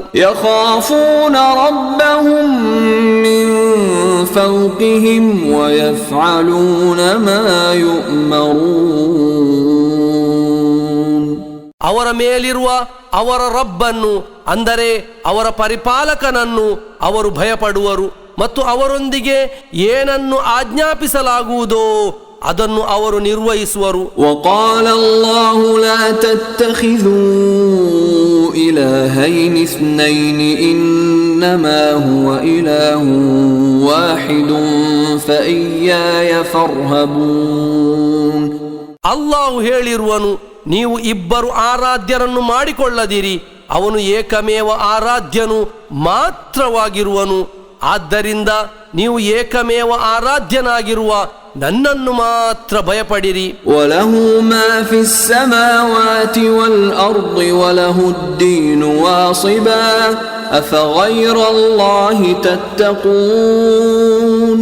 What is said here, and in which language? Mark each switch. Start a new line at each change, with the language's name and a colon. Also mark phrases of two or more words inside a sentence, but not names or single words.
Arabic: يخافون ربهم من فوقهم ويفعلون ما يؤمرون.
Kannada: ಅವರ ಮೇಲಿರುವ ಅವರ ರಬ್ಬನ್ನು ಅಂದರೆ ಅವರ ಪರಿಪಾಲಕನನ್ನು ಅವರು ಭಯಪಡುವರು ಮತ್ತು ಅವರೊಂದಿಗೆ ಏನನ್ನು ಆಜ್ಞಾಪಿಸಲಾಗುವುದೋ ಅದನ್ನು ಅವರು ನಿರ್ವಹಿಸುವರು.
Arabic: وقال الله لا تتخذوا إلهين اثنين إنما هو إله واحد فإياي فارهبون.
Kannada: ಅಲ್ಲಾಹು ಹೇಳಿರುವನು, ನೀವು ಇಬ್ಬರು ಆರಾಧ್ಯರನ್ನು ಮಾಡಿಕೊಳ್ಳದಿರಿ, ಅವನು ಏಕಮೇವ ಆರಾಧ್ಯನು ಮಾತ್ರವಾಗಿರುವನು. ಆದ್ದರಿಂದ ನೀವು ಏಕಮೇವ ಆರಾಧ್ಯನಾಗಿರುವ ನನ್ನನ್ನು ಮಾತ್ರ ಭಯಪಡಿರಿ.
Arabic: وله ما في السماوات والأرض وله الدين واصبا أفغير الله تتقون.